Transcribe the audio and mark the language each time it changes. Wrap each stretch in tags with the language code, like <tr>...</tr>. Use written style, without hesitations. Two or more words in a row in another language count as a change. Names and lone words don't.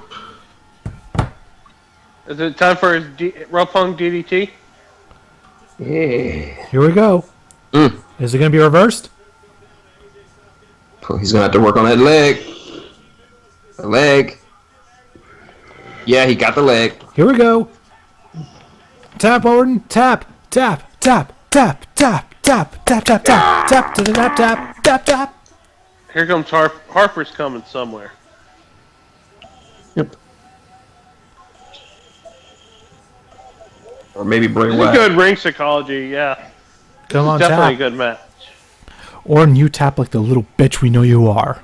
<en>Is it time for his Roppongi DDT? Yeah. Here we go. Is it going to be reversed? Oh, he's going to have to work on that leg. The leg. Yeah, he got the leg. Here we go. Tap, Orton. Tap, tap, tap, tap, tap, tap, tap, tap, tap, tap, tap, tap, tap, tap, tap. Here comes Harper's coming somewhere. Yep. Or maybe Bray It's a Wyatt. good ring psychology, yeah. Come on, Definitely tap. a good match. Orton, you tap like the little bitch we know you are.</en>